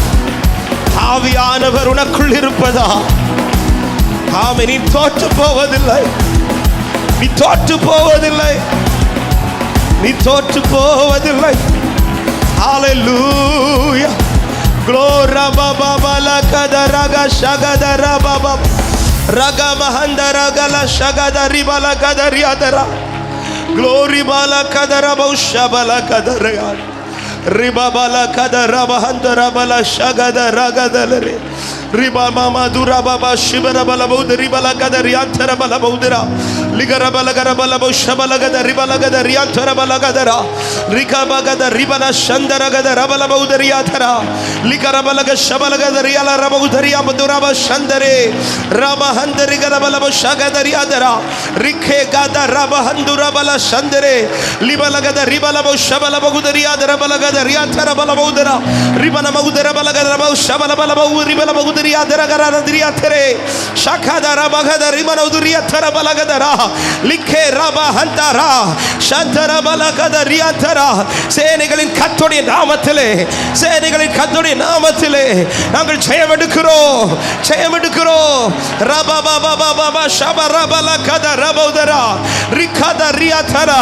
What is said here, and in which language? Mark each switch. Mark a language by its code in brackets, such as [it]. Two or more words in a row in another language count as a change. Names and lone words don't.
[ta] ஆவியானவர் உனக்குள் இருப்பதா? ஆமே, நீ தோற்று போவதில்லை, நீ தோற்று போவதில்லை, நீ தோற்று போவதில்லை. ஹalleluya. glory baba bala kadaraga shagadara baba raga mahandara gala shagadari bala kadariadara glory bala kadara baushabala kadara riba bala kadara mahandara bala shagadara gadalare riba mama dura baba shibara bala baudri bala kadari antara bala baudra ligara bala gara bala baushabala gadari bala gadari antara bala gadara rika bagada ribana shandara gadara bala baudri athara ligara bala gashabala gadari ala rabaudri abdura ba shandare rama handari gara bala baushagadari adara rikhe gada raba handura bala shandare libala gada ribala baushabala baudri adara bala gadari athara bala baudra ribana baudra bala gadara baushabala bala baudri bala baudri adara gara nadri athare shakadara bagada ribana udri athara bala gadara லிக்கே ரபா ஹந்தரா சந்தர பலகதரி அந்தரா. சேனைகளின் கர்த்தருடைய நாமத்திலே, சேனைகளின் கர்த்தருடைய நாமத்திலே நாங்கள் ஜெயம் எடுக்கிறோம், ஜெயம் எடுக்கிறோம். ரபா பாபா பாபா ஷபரா பலகத ரபௌதரா ரிகதரி அந்தரா.